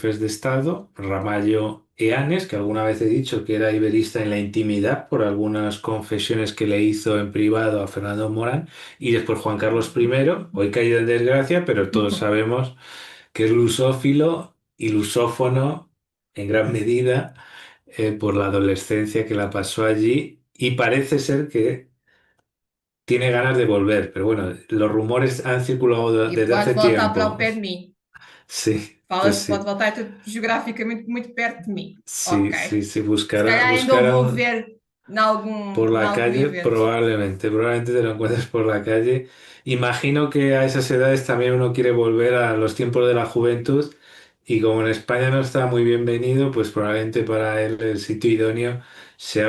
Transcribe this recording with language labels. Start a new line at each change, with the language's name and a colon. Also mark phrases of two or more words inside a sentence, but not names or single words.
Spanish: de Estado, Ramallo Eanes, que alguna vez he dicho que era iberista en la intimidad por algunas confesiones que le hizo en privado a Fernando Morán, y después Juan Carlos I, hoy caído en desgracia, pero todos sabemos que es lusófilo y lusófono en gran medida por la adolescencia que la pasó allí y parece ser que tiene ganas de volver, pero bueno, los rumores han circulado
Portuguese: E
Spanish: desde
Portuguese: pode
Spanish: hace
Portuguese: voltar para o
Spanish: tiempo.
Portuguese: pé de mim.
Spanish: Sí, pues
Portuguese: Fala-se, pode
Spanish: sí,
Portuguese: voltar geograficamente muito perto de mim.
Spanish: sí, Ok. sí, sí,
Portuguese: Se calhar ainda o vou
Spanish: buscaron
Portuguese: ver
Spanish: por
Portuguese: em
Spanish: la
Portuguese: algum
Spanish: calle,
Portuguese: evento.
Spanish: probablemente te lo encuentres por la calle. Imagino que a esas edades también uno quiere volver a los tiempos de la juventud y como en España no está muy bienvenido, pues probablemente para él el sitio idóneo sea Portugal.